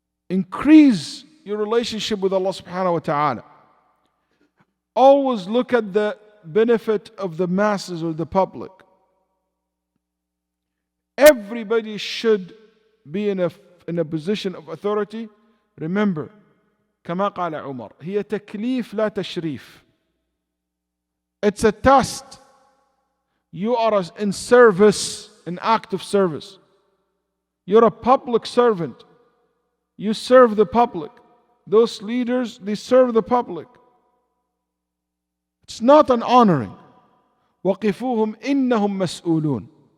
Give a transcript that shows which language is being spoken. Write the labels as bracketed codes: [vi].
[en] Increase your relationship with Allah subhanahu wa ta'ala. Always look at the benefit of the masses or the public. Everybody should be in a position of authority. Remember, [ar] كما قال عمر, هي تكليف لا تشريف. [en] It's a test. You are in service, an act of service. You're a public servant. You serve the public. Those leaders, they serve the public. It's not an honoring. [ar] وَقِفُوهُمْ إِنَّهُمْ مَسْئُولُونَ.